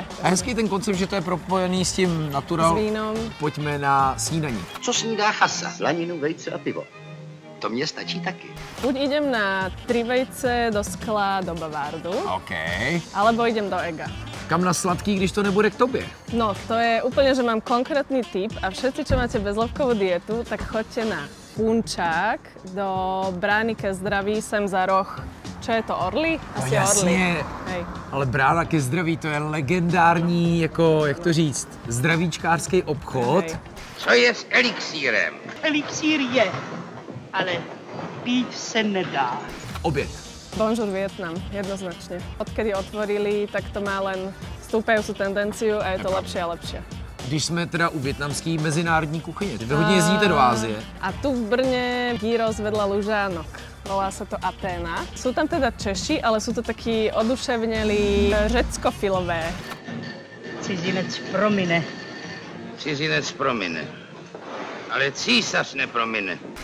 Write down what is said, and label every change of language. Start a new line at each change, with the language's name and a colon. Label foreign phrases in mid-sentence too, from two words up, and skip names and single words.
Czech: A hezký ten koncept, že to je propojený s tím natural.
Slovak: S vínom.
Czech: Pojďme na snídaní. Co snídá chasa? Slaninu, vejce a pivo. To mně stačí taky.
Slovak: Buď idem na 3 vejce do skla do Bavardu, OK. alebo idem do Ega.
Czech: Kam na sladký, když to nebude k tobě?
Slovak: No, to je úplne, že mám konkrétny tip a všetci, čo máte bezlepkovú dietu, tak choďte na Punčák do Brány ke zdraví sem za roh. Čo je to, Orly? Asi
Czech: No jasně,
Slovak: Orly. Hej.
Czech: ale Brána ke zdraví, to je legendární, jako, jak to říct, zdravíčkářský obchod.
Slovak: Hej.
Czech: Co je s elixírem? Elixír je, ale pít se nedá. Oběd.
Slovak: Bonjour Vietnam, jednoznačne. Odkedy otvorili, tak to má len stúpajúcu tendenciu a je to lepšie a lepšie.
Czech: Když jsme teda u vietnamské mezinárodní kuchyně, vy hodně jezdíte do Ázie.
Slovak: A tu v Brne gyros vedľa Lužánok. Volá sa to Aténa. Sú tam teda Češi, ale sú to takí oduševnelí řeckofilové.
Czech: Cizinec promine. Cizinec promine. Ale císař nepromine.